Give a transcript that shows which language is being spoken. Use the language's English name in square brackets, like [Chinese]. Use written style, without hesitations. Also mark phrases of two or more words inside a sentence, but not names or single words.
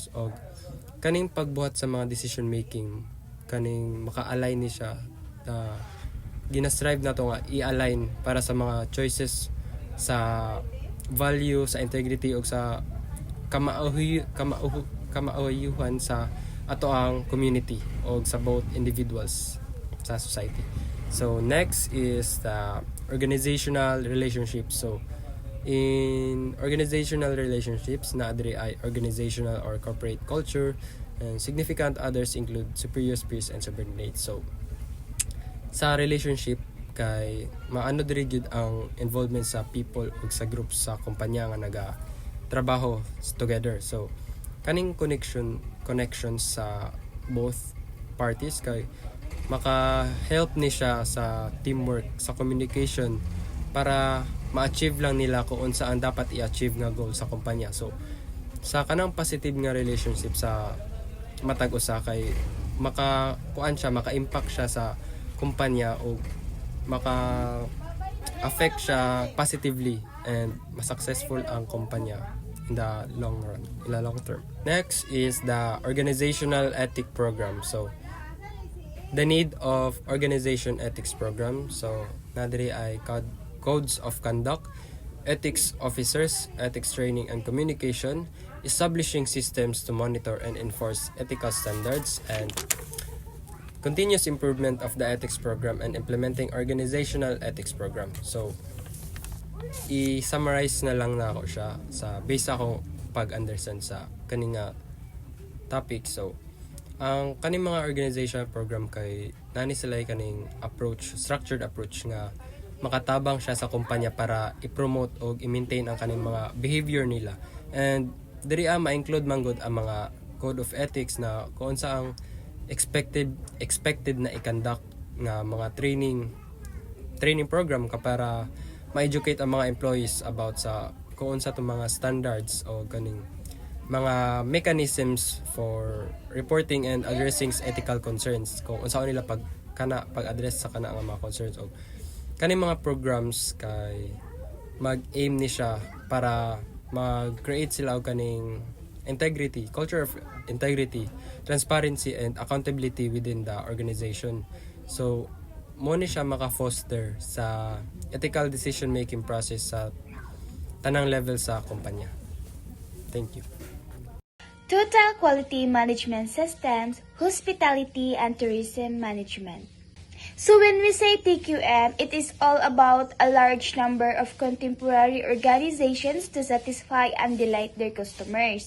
[Cebuano] O kaning pagbuhat sa mga [English] decision making, [Cebuano] kaning maka-align ni siya na gina-strive na ito nga i-align para sa mga choices sa value, sa integrity o sa kamauyuhan sa ato ang community o sa both individuals sa society. [English] So next is the organizational relationships. So in organizational relationships, [Cebuano] naadiri ay [English] organizational or corporate culture, and significant others include superiors, peers, and subordinates. [Cebuano] So sa relationship kay maano diri gyud ang involvement sa people ug sa group sa kumpanya nga naga trabaho together. So kaning connections sa both parties kay maka-help ni siya sa teamwork, sa communication, para ma-achieve lang nila kung saan dapat i-achieve nga goal sa kumpanya. So sa kanang positive nga relationship sa matag usa kay maka-impact siya sa kumpanya o maka-affect siya positively and mas-successful ang kumpanya [English] in the long run, in the long term. Next is the organizational ethic program. So the need of organization ethics program. So [Cebuano] nadiri ay [English] codes of conduct, ethics officers, ethics training and communication, establishing systems to monitor and enforce ethical standards, and continuous improvement of the ethics program and implementing organizational ethics program. [Cebuano] So i-summarize na lang na ako siya sa base akong pag-understand sa kaning topic. So ang kaning mga organizational program kay nani sila kaning approach, [English] structured approach [Cebuano] nga makatabang siya sa kumpanya para i-promote o i-maintain ang kaning mga behavior nila. And diri ma-include man gud ang mga [English] code of ethics [Cebuano] na kung saang expected na i-conduct nga mga [English] training program [Cebuano] ka para ma-educate ang mga employees about sa kung sa mga standards o kaning mga [English] mechanisms for reporting and addressing ethical concerns, [Cebuano] kung unsa nila pag-address sa kana nga mga concerns. O kaning mga programs kay mag-aim ni siya para mag-create sila og kaning integrity, [English] culture of integrity, transparency and accountability within the organization. [Cebuano] So mo ni siya maka-foster sa [English] ethical decision making process [Cebuano] sa tanang level sa kumpanya. [English] Thank you. Total Quality Management Systems, Hospitality and Tourism Management. So when we say TQM, it is all about a large number of contemporary organizations to satisfy and delight their customers.